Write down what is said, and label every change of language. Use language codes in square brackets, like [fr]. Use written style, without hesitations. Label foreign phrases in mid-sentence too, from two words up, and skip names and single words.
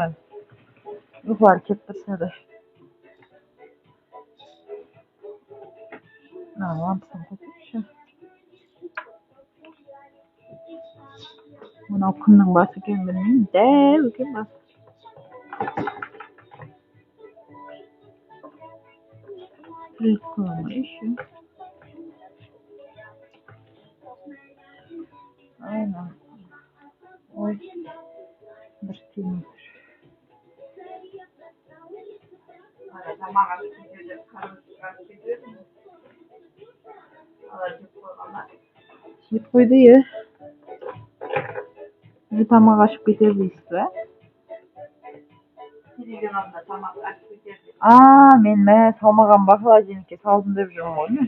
[kk] Ұйқылар кеп тұрса да. Лампысын қосайықшы. Мынау кімнің басы екен білмеймін. Дәу екен басы. [ru] Прикольно еще. [kk] Aynen. [tr] Ой. Bir tane. [kk] Жеп қойды е. Не тамақ ашып кетер дейсіз ба? Мен салмаған ба холодильникке салдым деп жүрмін ғой мен.